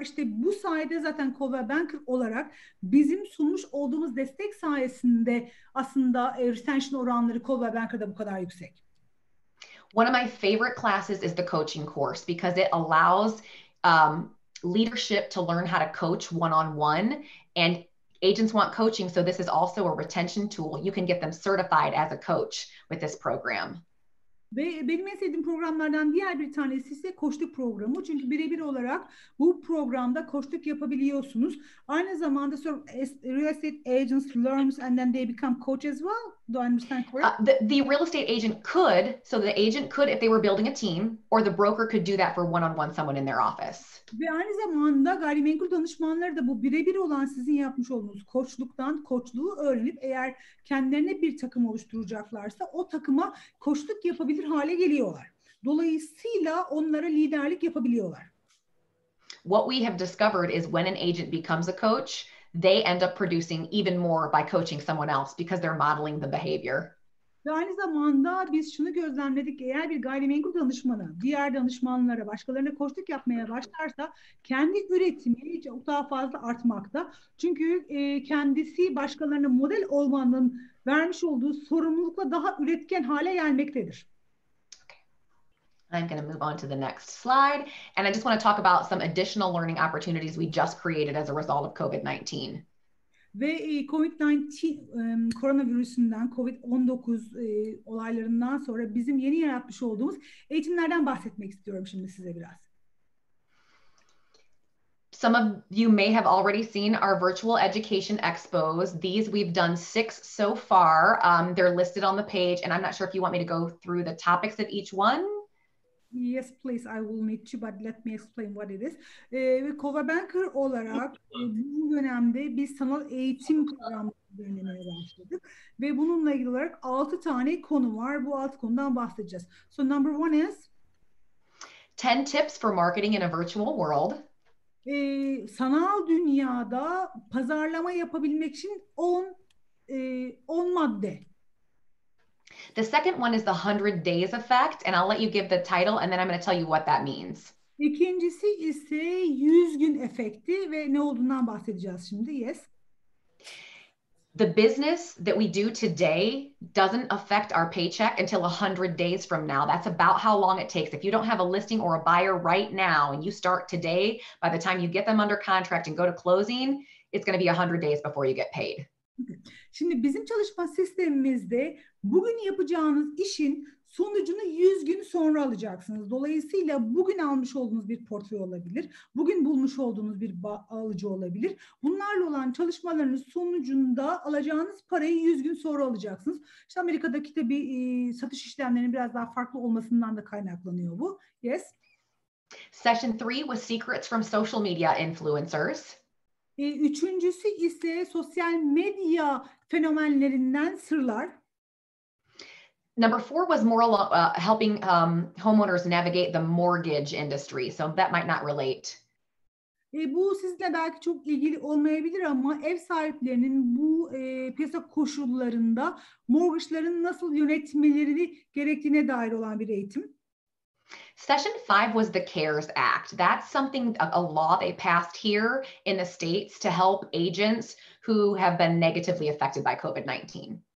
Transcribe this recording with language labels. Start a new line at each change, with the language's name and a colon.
Turkish: İşte bu sayede zaten Coldwell Banker olarak bizim sunmuş olduğumuz destek sayesinde aslında retention oranları Coldwell Banker'da bu kadar yüksek.
English: One of my favorite classes is the coaching course because it allows leadership to learn how to coach one-on-one, and agents want coaching, so this is also a retention tool. You can get them certified as a coach with this program.
Turkish: Ve benim en sevdiğim programlardan diğer bir tanesi ise koçluk programı. Çünkü birebir olarak bu programda koçluk yapabiliyorsunuz. Aynı zamanda
English: real estate agents learns and then they become coach as well. Do I understand correct? The real estate agent could, so the agent could if they were building a team, or the broker could do that for one-on-one someone in their office.
Turkish: Ve aynı zamanda gayrimenkul danışmanları da bu birebir olan sizin yapmış olduğunuz koçluğu öğrenip eğer kendilerine bir takım oluşturacaklarsa o takıma koçluk yapabilir hale geliyorlar. Dolayısıyla onlara liderlik yapabiliyorlar.
English: What we have discovered is when an agent becomes a coach, they end up producing even more by coaching someone else because they're modeling the behavior.
Turkish: Ve aynı zamanda biz şunu gözlemledik. Eğer bir gayrimenkul danışmanı diğer danışmanlara, başkalarına koçluk yapmaya başlarsa kendi üretimi çok daha fazla artmakta. Çünkü kendisi başkalarına model olmanın vermiş olduğu sorumlulukla daha üretken hale gelmektedir.
English: I'm going to move on to the next slide. And I just want to talk about some additional learning opportunities we just created as a result of COVID-19.
Turkish: Ve COVID-19 koronavirüsünden, COVID-19 olaylarından sonra bizim yeni yaratmış olduğumuz eğitimlerden bahsetmek istiyorum şimdi size biraz.
English: Some of you may have already seen our virtual education expos. These we've done 6 so far. They're listed on the page, and I'm not sure if you want me to go through the topics of each one. Yes, please. I will need to, but let me explain what it is.
Turkish: Coldwell Banker olarak bu dönemde biz sanal eğitim programları düzenlemeye başladık. Ve bununla ilgili olarak 6 tane konu var. Bu 6 konudan bahsedeceğiz.
English: So number one is 10 tips for marketing in a virtual world.
Turkish: Sanal dünyada pazarlama yapabilmek için 10 madde.
English: The second one is the 100 days effect, and I'll let you give the title, and then I'm going to tell you what that means.
Turkish: İkincisi ise 100 gün efekti ve ne olduğundan bahsedeceğiz şimdi.
English: Yes. The business that we do today doesn't affect our paycheck until 100 days from now. That's about how long it takes. If you don't have a listing or a buyer right now and you start today, by the time you get them under contract and go to closing, it's going to be 100 days before you get paid.
Turkish: Şimdi bizim çalışma sistemimizde bugün yapacağınız işin sonucunu 100 gün sonra alacaksınız. Dolayısıyla bugün almış olduğunuz bir portföy olabilir. Bugün bulmuş olduğunuz bir alıcı olabilir. Bunlarla olan çalışmalarınız sonucunda alacağınız parayı 100 gün sonra alacaksınız. İşte Amerika'daki tabii satış işlemlerinin biraz daha farklı olmasından da kaynaklanıyor bu.
English: Yes. Session 3 was secrets from social media influencers.
Turkish: Üçüncüsü ise sosyal medya fenomenlerinden sırlar.
English: Number 4 was more helping homeowners navigate the mortgage industry. So that might not relate.
Turkish: Bu sizinle belki çok ilgili olmayabilir ama ev sahiplerinin bu piyasa koşullarında mortgage'ların nasıl yönetmeleri gerektiğine dair olan bir eğitim.
English: Session 5 was the CARES Act. That's something, a law they passed here in the States to help agents who have been negatively affected by COVID-19.